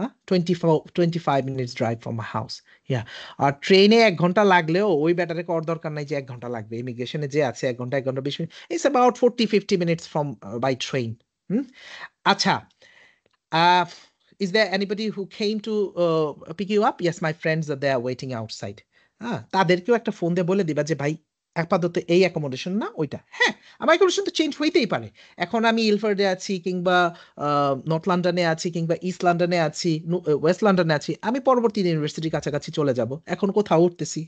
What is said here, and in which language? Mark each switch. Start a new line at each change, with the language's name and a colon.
English: 25 minutes drive from my house. Yeah.
Bangla: আর ট্রেনে 1 ঘন্টা লাগলেও ওই ব্যাটারে কর দরকার নাই যে 1 ঘন্টা লাগবে। ইমিগ্রেশনে যে আছে 1 ঘন্টা 20 minute.
English: It's about 40-50 minutes from by train.
Bangla: আচ্ছা,
English: uh, is there anybody who came to pick you up? Yes, my friends are there waiting outside.
Bangla: হ্যাঁ, তাদেরকেও একটা ফোন দিয়ে বলে দিবা যে ভাই আপাতত এই অ্যাকোমোডেশন না ওইটা। হ্যাঁ, আমার অ্যাকোমোডেশন তো চেঞ্জ হইতেই পারে। এখন আমি ইলফার্ডে আছি, কিংবা নর্থ লন্ডনে আছি, কিংবা ইস্ট লন্ডনে আছি, ওয়েস্ট লন্ডনে আছি, আমি পরবর্তী ইউনিভার্সিটির কাছাকাছি চলে যাব, এখন কোথাও উঠতেছি।